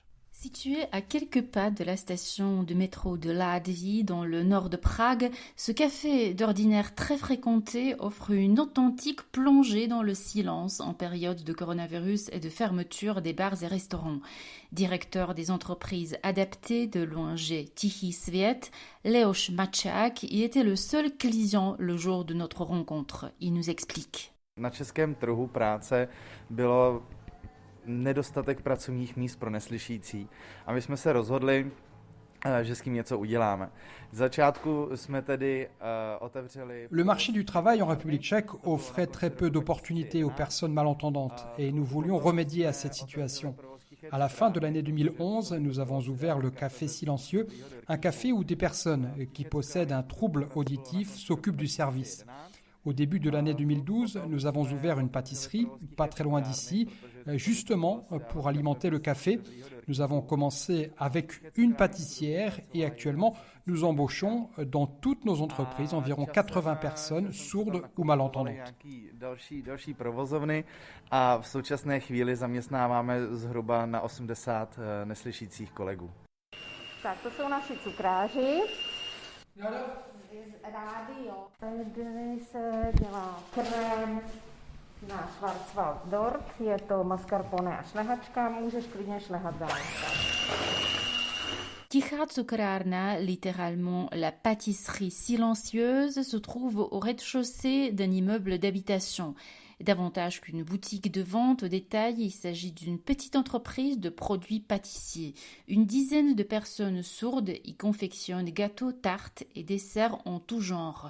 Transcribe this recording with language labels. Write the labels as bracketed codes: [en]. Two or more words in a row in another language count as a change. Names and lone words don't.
[fr] Situé à quelques pas de la station de métro de Ládví dans le nord de Prague, ce café d'ordinaire très fréquenté offre une authentique plongée dans le silence en période de coronavirus et de fermeture des bars et restaurants. Directeur des entreprises adaptées de l'ONG Tichý svět, Leoš Mačák y était le seul client le jour de notre rencontre. Il nous explique. [cs] Na českém trhu práce bylo nedostatek pracovních míst pro neslyšící a my jsme se rozhodli, že s tím něco uděláme. Z začátku jsme tedy otevřeli... [fr] Le marché du travail en République tchèque offrait très peu d'opportunités aux personnes malentendantes et nous voulions remédier à cette situation. À la fin de l'année 2011, nous avons ouvert le Café Silencieux, un café où des personnes qui possèdent un trouble auditif s'occupent du service. Au début de l'année 2012, nous avons ouvert une pâtisserie, pas très loin d'ici, justement pour alimenter le café. Nous avons commencé avec une pâtissière et actuellement, nous embauchons dans toutes nos entreprises environ 80 personnes sourdes ou malentendantes. [cs] Další provozovny a v současné chvíli zaměstnáváme zhruba na 80 neslyšících kolegů. Tak to jsou naši cukráři. Rádio. Tady se dělá krém na Schwarzwald dort, je to mascarpone a šlehačka, můžeš klidně šlehat dál. [fr] Tichá cukrárna, littéralement la pâtisserie silencieuse, se trouve au rez-de-chaussée d'un immeuble d'habitation. Davantage qu'une boutique de vente au détail, il s'agit d'une petite entreprise de produits pâtissiers. Une dizaine de personnes sourdes y confectionnent gâteaux, tartes et desserts en tout genre.